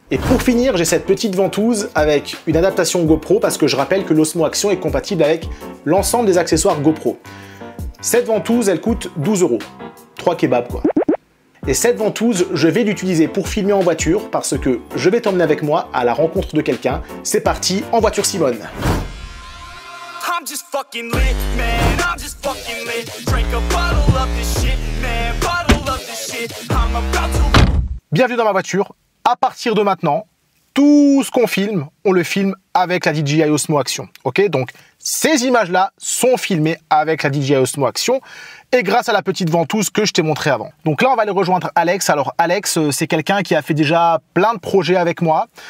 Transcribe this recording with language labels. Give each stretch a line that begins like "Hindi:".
French: Et pour finir, j'ai cette petite ventouse avec une adaptation GoPro parce que je rappelle que l'Osmo Action est compatible avec l'ensemble des accessoires GoPro. Cette ventouse, elle coûte 12 €. 3 kebabs quoi. Et cette ventouse, je vais l'utiliser pour filmer en voiture parce que je vais t'emmener avec moi à la rencontre de quelqu'un. C'est parti, en voiture Simone.
English: I'm just fucking lit, man, I'm just fucking lit. Drink a bottle of this shit, man, bottle of this shit. I'm about to...
French: Bienvenue dans ma voiture. À partir de maintenant, tout ce qu'on filme, on le filme avec la DJI Osmo Action. Ok, donc ces images-là sont filmées avec la DJI Osmo Action et grâce à la petite ventouse que je t'ai montré avant. Donc là, on va aller rejoindre Alex. Alors Alex, c'est quelqu'un qui a fait déjà plein de projets avec moi.